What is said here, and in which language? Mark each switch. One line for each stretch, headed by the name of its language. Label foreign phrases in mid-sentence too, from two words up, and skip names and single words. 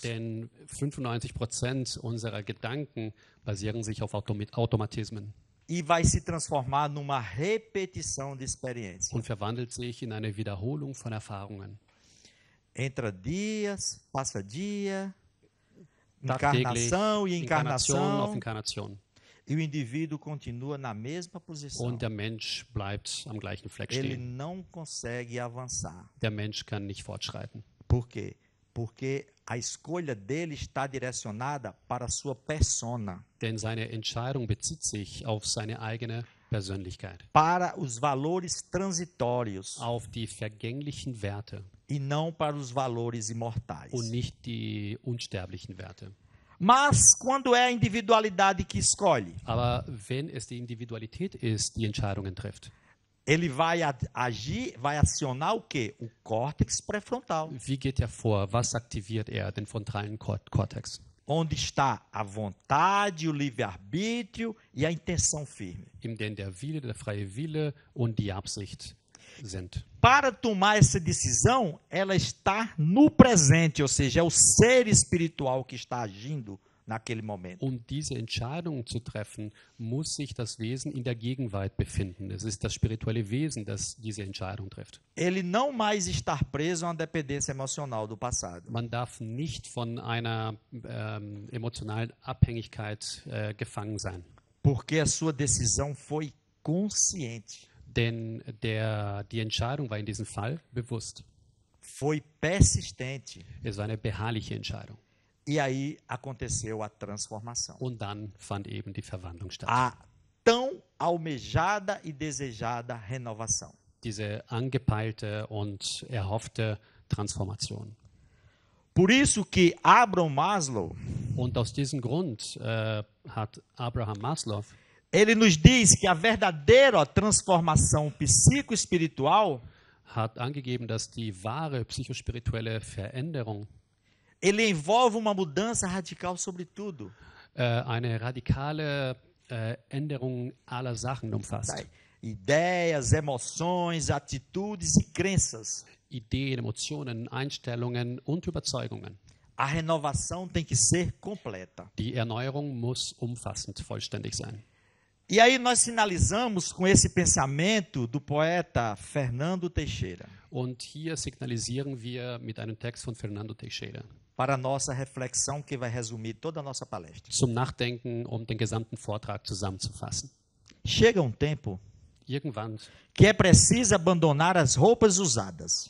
German: Denn 95% unserer Gedanken basieren sich auf Automatismen
Portuguese: E vai se transformar numa repetição de experiência.
German: und verwandelt sich in eine Wiederholung von Erfahrungen.
Portuguese: Entra dias, passa dia,
German: Tagtäglich
Portuguese: encarnação e
German: Inkarnation auf
Portuguese: encarnação,
German: Inkarnation.
Portuguese: e o indivíduo continua na mesma posição.
German: Und der Mensch bleibt am gleichen Fleck
Portuguese: Ele
German: stehen.
Portuguese: não consegue avançar.
German: Der Mensch kann nicht fortschreiten.
Portuguese: Por quê? Porque a escolha dele está direcionada para a sua persona,
German: Denn seine Entscheidung bezieht sich auf seine eigene Persönlichkeit,
Portuguese: para os valores transitórios
German: auf die vergänglichen Werte
Portuguese: e não para os valores imortais.
German: und nicht die unsterblichen Werte.
Portuguese: Mas quando é a individualidade que escolhe,
German: Aber wenn es die Individualität ist, die Entscheidungen trifft,
Portuguese: ele vai agir, vai acionar o quê? O córtex pré-frontal,
German: wie geht er vor? Was aktiviert er? Den frontalen Kortex,
Portuguese: onde está a vontade, o livre-arbítrio e a intenção firme.
German: in dem der Wille, der freie Wille und die Absicht sind.
Portuguese: Para tomar essa decisão, ela está no presente, ou seja, é o ser espiritual que está agindo naquele momento.
German: Um diese Entscheidung zu treffen, muss sich das Wesen in der Gegenwart befinden. Es ist das spirituelle Wesen, das diese Entscheidung trifft.
Portuguese: Ele não mais estar preso a uma dependência emocional do passado.
German: Man darf nicht von einer emotionalen Abhängigkeit gefangen sein.
Portuguese: Porque a sua decisão foi consciente,
German: Denn die Entscheidung war in diesem Fall bewusst.
Portuguese: foi persistente.
German: Es war eine beharrliche Entscheidung.
Portuguese: E aí aconteceu a transformação.
German: Und dann fand eben die Verwandlung statt.
Portuguese: A tão almejada e desejada renovação.
German: Diese angepeilte und erhoffte Transformation.
Portuguese: Por isso que Abraham Maslow,
German: Und aus diesem Grund hat Abraham Maslow
Portuguese: ele nos diz que a verdadeira transformação psicoespiritual,
German: hat angegeben, dass die wahre psychospirituelle Veränderung
Portuguese: ele envolve uma mudança radical sobre tudo.
German: eine radikale Änderung aller Sachen umfasst.
Portuguese: Tá? Ideias, emoções, atitudes e crenças.
German: Ideen, Emotionen, Einstellungen und Überzeugungen.
Portuguese: A renovação tem que ser completa.
German: Die Erneuerung muss umfassend, vollständig sein.
Portuguese: E aí nós finalizamos com esse pensamento do poeta Fernando Teixeira,
German: Und hier signalisieren wir mit einem Text von Fernando Teixeira
Portuguese: para a nossa reflexão que vai resumir toda a nossa palestra.
German: zum Nachdenken, um den gesamten Vortrag zusammenzufassen.
Portuguese: Chega um tempo
German: Irgendwann
Portuguese: que é preciso abandonar as roupas usadas,